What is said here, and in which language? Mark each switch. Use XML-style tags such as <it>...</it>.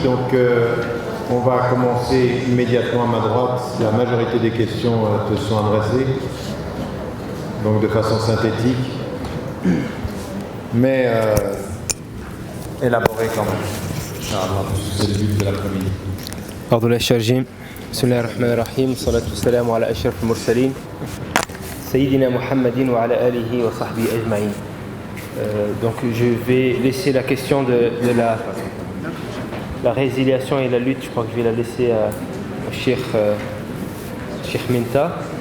<fr>Donc, on va commencer immédiatement à ma droite. La majorité des questions te sont adressées, donc de façon synthétique, mais élaborée quand même. C'est le but de l'après-midi.</fr> <ar>أعوذ بالله الرجيم بسم الله الرحمن الرحيم والصلاة والسلام على أشرف المرسلين سيدنا محمد وعلى آله وصحبه أجمعين.</ar> <fr>Donc je vais laisser la question de la résiliation et la lutte, je crois que je vais la laisser au Cheikh Minta.</fr>